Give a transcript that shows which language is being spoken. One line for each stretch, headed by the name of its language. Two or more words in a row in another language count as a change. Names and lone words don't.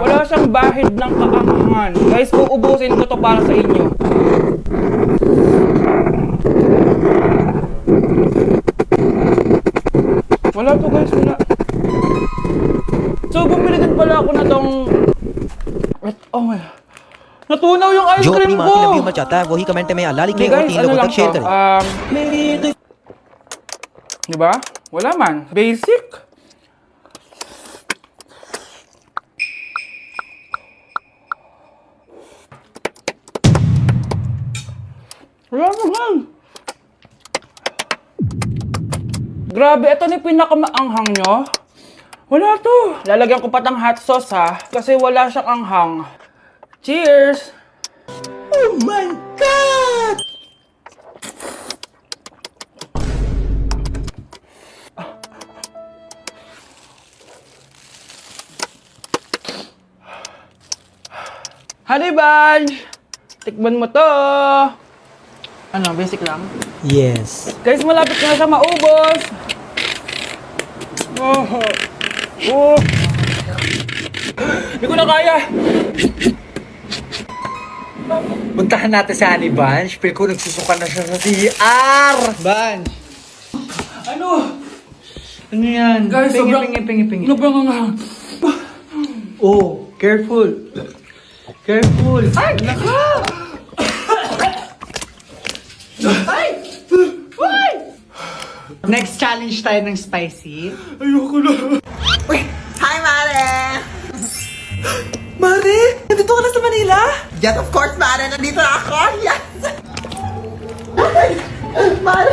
Filipino: Wala siyang bahid ng kaanghangan. Guys, uubusin ko to para sa inyo. Wala to guys, wala. So, bumili din pala ako na tong...
English: Oh my...
Filipino: Natunaw yung ice cream ko!
Hindi: जो अपनी माँ की लंबी उम्र चाहता है वही कमेंट में अल्लाह लिखे और 3 लोगों तक शेयर करें
Filipino: Diba? Wala man. Basic. Wala naman. Grabe, ito na yung pinakamaanghang nyo. Wala to. Lalagyan ko pa ng hot sauce ha. Kasi wala siyang anghang.
English: Cheers! Oh my God!
Filipino: Honey Bunch! Tikman mo to! Ano, basic lang? Yes. Guys, malapit na siya maubos! Hindi ko na kaya! Puntahan natin si Honey Bunch. Feel ko nagsusuka na siya sa CR! Bunch! Ano? Ano yan? Guys, pingi. Sobrang nga.
English: Oh, careful. Careful.
Filipino: Ay! Naka! Ay! Ay!
English: Next challenge
Filipino: tayo ng spicy. Ayoko na. Uy! Hi, Mare! Mare! Nandito ka na sa Manila?
English: Yes, of course,
Filipino: Mare! Nandito na ako! Yes! Mare!